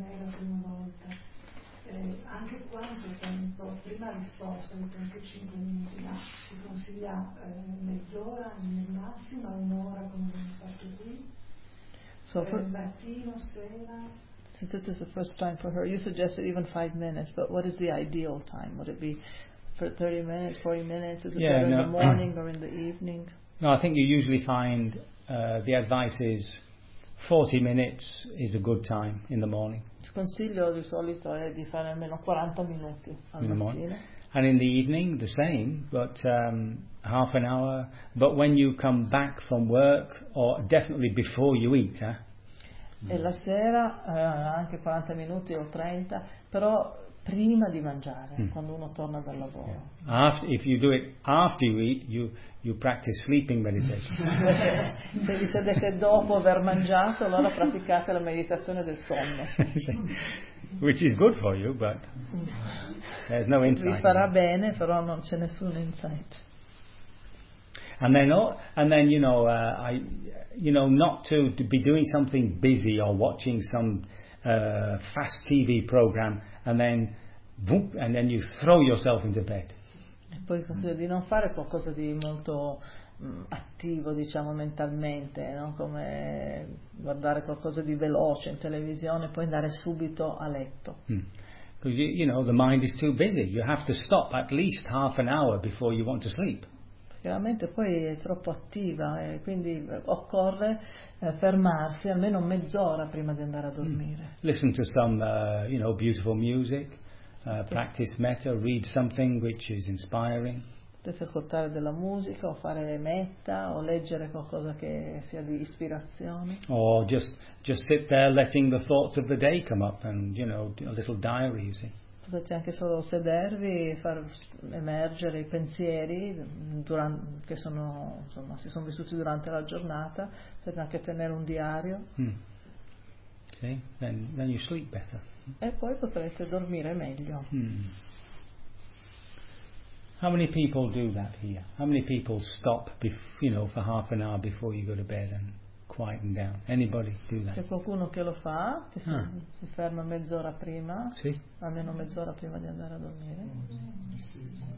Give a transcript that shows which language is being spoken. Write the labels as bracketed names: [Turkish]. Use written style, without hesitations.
[Italian] Anche quanto tempo prima risposta di 35 minuti là, si consiglia mezz'ora nel massimo, un'ora come abbiamo fatto qui, mattino, sera. [English] Since this is the first time for her, you suggested even 5 minutes, but what is the ideal time? Would it be for 30 minutes, 40 minutes? Is it better in the morning or in the evening? No, I think you usually find the advice is 40 minutes is a good time in the morning. [Italian] Il consiglio di solito è di fare almeno 40 minuti [English] in the morning. And in the evening, the same, but half an hour. But when you come back from work, or definitely before you eat, [Italian] E la sera anche 40 minuti o 30, però prima di mangiare, quando uno torna dal lavoro. [English] Yeah. If you do it after you eat, you practice sleeping meditation. [Italian] Se vi sedete dopo aver mangiato, allora praticate la meditazione del sonno. [English] Which is good for you, but there's no insight. [Italian] Vi farà bene, però non c'è nessun insight. [English] And then you know, not to be doing something busy or watching some fast TV program, and then you throw yourself into bed. [Italian] E poi consiglio di non fare qualcosa di molto attivo, diciamo, mentalmente, no? Come guardare qualcosa di veloce in televisione e poi andare subito a letto. [English] Because you know the mind is too busy. You have to stop at least half an hour before you want to sleep. [Italian] La mente poi è troppo attiva e quindi occorre fermarsi almeno mezz'ora prima di andare a dormire. [English] Listen to some beautiful music, practice metta, read something which is inspiring. [Italian] Potete ascoltare della musica o fare metta o leggere qualcosa che sia di ispirazione. [English] Or just sit there letting the thoughts of the day come up and a little diary, you see. [Italian] Potete anche solo sedervi e far emergere i pensieri che sono, insomma, si sono vissuti durante la giornata. Potete anche tenere un diario. [English] Sì, then you sleep better. [Italian] E poi potrete dormire meglio. [English] How many people do that here? How many people stop for half an hour before you go to bed and quieten down? Anybody do that? [Italian] C'è qualcuno che lo fa, che si ferma mezz'ora prima, almeno mezz'ora prima di andare a dormire.